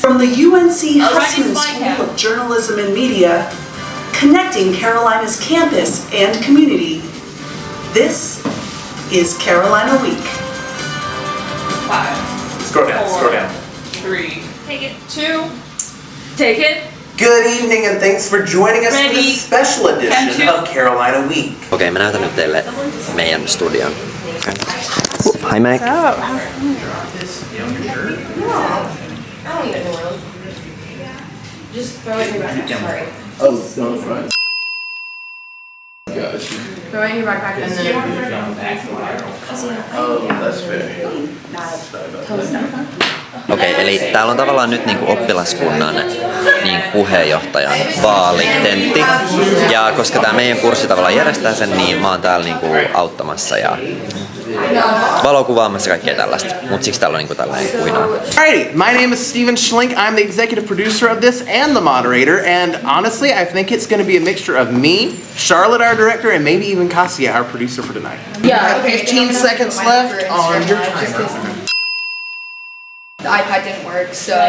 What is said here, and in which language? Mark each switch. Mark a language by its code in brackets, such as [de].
[en] From the UNC Hussman School of Journalism and Media, connecting Carolina's campus and community, this is Carolina Week. 5, Scroll down, 4, scroll down. 3, take it. 2, take it. Good evening and thanks for joining us for Ready. this special edition Count of Carolina Week. [fi] Okei, mä näytän nyt teille meidän studion. [en] Hi, Mac. Just throw it in your backpack. Sorry. Oh, it's on the front. Gotcha. Throw it in your backpack and then. Oh, that's fair. [fi] Okei, eli täällä on tavallaan nyt niinku oppilaskunnan puheenjohtajan vaalitentti. Ja koska tää meidän kurssi tavallaan järjestää sen, niin mä oon täällä niinku auttamassa ja valokuvaamassa kaikkea tällaista. Mut siksi täällä on niinku tällainen kuinaa. [en] Alrighty, my name is Steven Schlink. I'm the executive producer of this and the moderator. And honestly, I think it's going to be a mixture of me, Charlotte, our director, and maybe even Cassia, our producer for tonight. Yeah. You have 15 seconds left on your timer. The iPad didn't work, so